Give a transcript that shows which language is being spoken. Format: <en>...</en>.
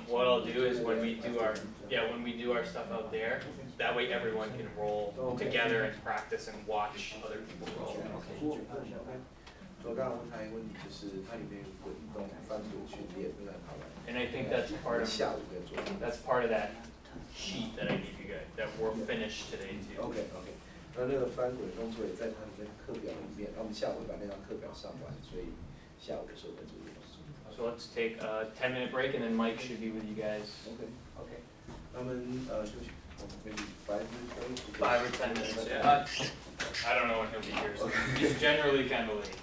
<en>what I'll do is when we do our stuff out there, that way everyone can roll together and practice and watch other people roll.</en> <zh>我刚刚问他一个问题，就是它里面有滚动、翻滚训练，这个很好玩。</zh> <en>And I think that's part of</en> <zh>下午在做。</zh> <en>that's part of that sheet that I gave you guys that we're finished today too.</en> <zh>OK， 那个翻滚动作也在他们的课表里面，那我们下午把那张课表上完，所以下午的时候再做这个动作。</zh> <en>So let's take a 10-minute break and then Mike should be with you guys. OK，</en> <zh>那么休息，</zh> <en>maybe 5 minutes break. 5 or 10 minutes. Yeah. I don't know when he'll be here. So he's generally kind of late.</en>